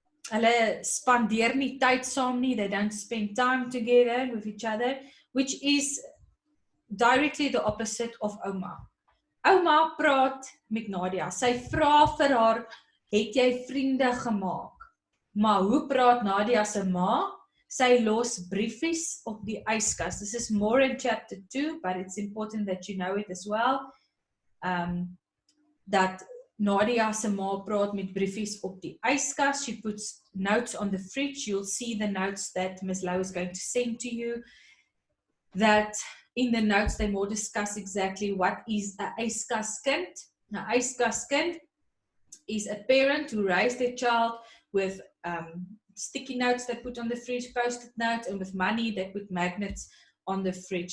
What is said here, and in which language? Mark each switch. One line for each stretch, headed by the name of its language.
Afrikaans: Hulle spandeer nie tyd saam nie.
English: They don't spend time together with each other, which is directly the opposite of Ouma.
Afrikaans: Ouma praat met Nadia. Sy vra vir haar, het jy vriende gemaak? Maar hoe praat Nadia se ma? Sy los briefies op die yskas.
English: This is more in chapter 2, but it's important that you know it as well. That
Afrikaans: Nadia se ma praat met briefies op die yskas.
English: She puts notes on the fridge. You'll see the notes that Ms. Lau is going to send to you. That in the notes they more discuss exactly what is a yskaskind. Now, yskaskind is a parent who raised their child with sticky notes they put on the fridge, post-it notes, and with money they put magnets on the fridge.